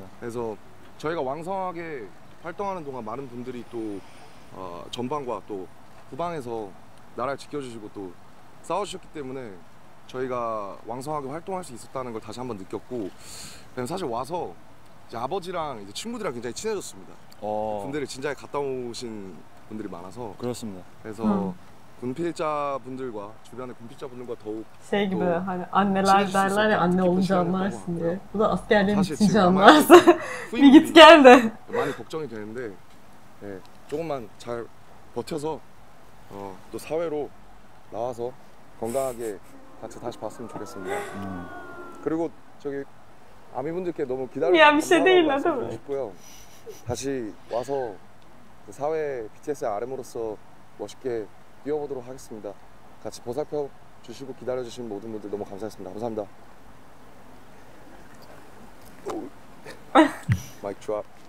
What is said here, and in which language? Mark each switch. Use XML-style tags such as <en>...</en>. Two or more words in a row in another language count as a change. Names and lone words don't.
<ko>그래서 저희가 왕성하게 활동하는 동안 많은 분들이 또 전방과 또 후방에서 나라를 지켜주시고 또 싸워주셨기 때문에 저희가 왕성하게 활동할 수 있었다는 걸 다시 한번 느꼈고 사실 와서 이제 아버지랑 이제 친구들이랑 굉장히 친해졌습니다. 군대를 진작에 갔다 오신 분들이 많아서 그렇습니다. 그래서 군필자분들과 주변의 군필자분들과 더욱</ko> <tr>Şey gibi</tr> <ko>또</ko> <tr>hani anneler</tr> <ko>친해질 수</ko> <tr>derler ya</tr> <ko>있었던</ko> <tr>anne</tr> <ko>뜻깊은</ko> <tr>olunca</tr> <ko>시간이었던</ko> <tr>anlarsın</tr> <ko>것</ko> <tr>diye.</tr> <ko>같고요.</ko> <tr>Bu da askerliğin</tr> <ko>사실</ko> <tr>bitince</tr> <ko>지금</ko> <tr>anlarsın. Bir</tr> <ko>후임들이</ko> <tr>git gel de.</tr> <ko>많이 걱정이 되는데 조금만 잘 버텨서 또 사회로 나와서 건강하게 같이 다시 봤으면 좋겠습니다. 그리고 저기 아미분들께 너무</ko> <tr>Ya bir şey değil,</tr> <ko>감사하다고</ko> <tr>değil mi?</tr> <ko>말씀드리고 싶고요. 다시 와서 사회 BTS의 RM으로서 멋있게 뛰어보도록 하겠습니다. 같이 보살펴 주시고 기다려 주신 모든 분들 너무 감사했습니다. 감사합니다. 마이크 드랍.</ko>